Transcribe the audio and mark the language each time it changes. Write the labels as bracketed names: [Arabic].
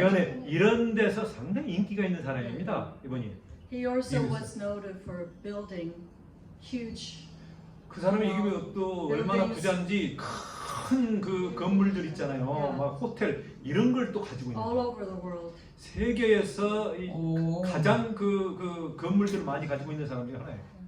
[Korean] 연애 이런 데서 상당히 인기가 있는 사람입니다. 이분이. [English] He also Yes. was noted for building huge. [Korean] 그 사람이 이게 또 얼마나 [English] buildings. [Korean] 부자인지 큰 그 건물들 있잖아요. [English] Yeah. [Korean] 막 호텔 이런 걸 또 가지고 있는. [English] all over the world. [Korean] 세계에서 오. 가장 그 건물들을 많이 가지고 있는 사람 중에 하나예요.